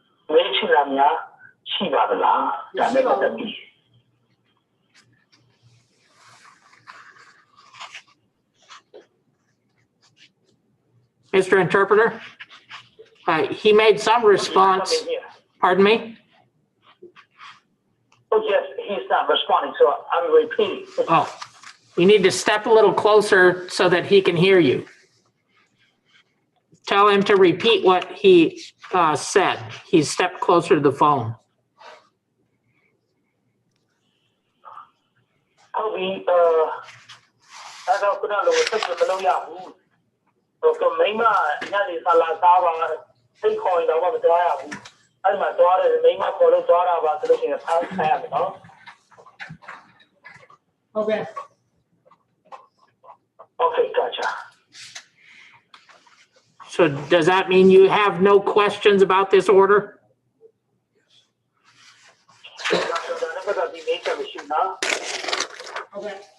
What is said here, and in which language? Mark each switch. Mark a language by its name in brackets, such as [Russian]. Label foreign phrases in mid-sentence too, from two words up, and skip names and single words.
[Burmese] မေးချင်တာများရှိပါသလားဒါနဲ့ပတ်သက်ပြီး [English] Mr. Interpreter, he made some response. Pardon me? Oh yes, he's not responding, so I'm repeating. Oh, you need to step a little closer so that he can hear you. Tell him to repeat what he said. He stepped closer to the phone. [Burmese] ဟုတ်ပြီအဲ့တော့ခုနလိုဆက်မလုပ်ရဘူးဟိုကမိမညနေဆလာစားပါစိတ်ခေါ်ရင်တော့မသွားရဘူးအဲ့မှာသွားတယ်မိမခေါ်လို့သွားတာပါဆိုလို့ရှိရင်ဖမ်းခံရမယ်နော် [English] Okay. Okay, gotcha. So does that mean you have no questions about this order? Okay.